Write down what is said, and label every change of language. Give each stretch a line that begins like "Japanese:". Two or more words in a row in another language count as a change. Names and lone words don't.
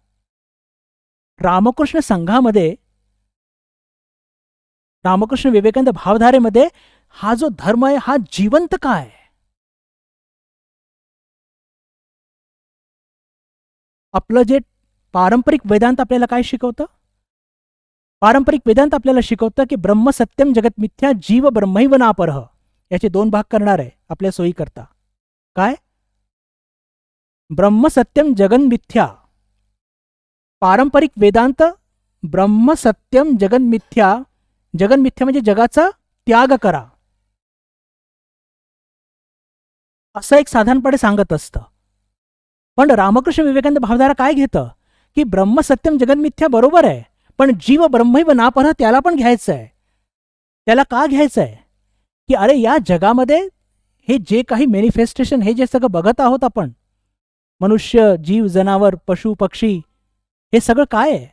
Marathi: रामकृष्ण संघामध्ये, रामकृष्ण विवेकानंद भावधारेमध्ये हा जो धर्म आहे हा जिवंत का आहे? आपलं जे पारंपरिक वेदांत आपल्याला काय शिकवतं? पारंपरिक वेदांत आपल्याला शिकवतं की
Sanskrit: ब्रह्म सत्यम जगत मिथ्या जीव ब्रह्मैव नापरः.
Marathi: याचे 2 भाग करणार आहे आपल्या सोयीकरता. काय?
Sanskrit: ब्रह्म सत्यम जगन मिथ्या.
Marathi: पारंपरिक वेदांत
Sanskrit: ब्रह्म सत्यम जगन मिथ्या, जगन मिथ्या
Marathi: म्हणजे जगाचा त्याग करा, असं एक साधारणपणे सांगत असतं. पण रामकृष्ण विवेकानंद भावधारा काय घेतं की
Sanskrit: ब्रह्म सत्यम जगन मिथ्या
Marathi: बरोबर आहे, पण
Sanskrit: जीव ब्रह्मैव नापरः
Marathi: त्याला पण घ्यायचं आहे. त्याला का घ्यायचं आहे की अरे या जगामध्ये हे जे काही मॅनिफेस्टेशन, हे जे सगळं बघत आहोत आपण, मनुष्य, जीव, जनावर, पशु, पक्षी, हे सगळं काय आहे?